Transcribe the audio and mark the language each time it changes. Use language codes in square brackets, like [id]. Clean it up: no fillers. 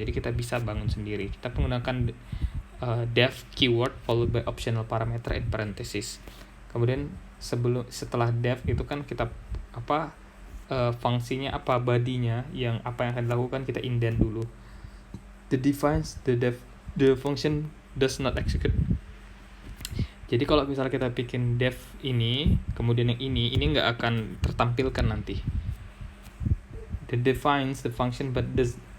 [id] Jadi kita bisa bangun sendiri. Kita menggunakan [en] def keyword followed by optional parameter and parenthesis. [id] Kemudian setelah def itu kan kita fungsinya apa, body-nya, yang apa yang akan dilakukan kita indent dulu. [en] The function does not execute. [id] Jadi kalau misalnya kita bikin def ini, kemudian yang ini nggak akan tertampilkan nanti. [en] Defines the function but does.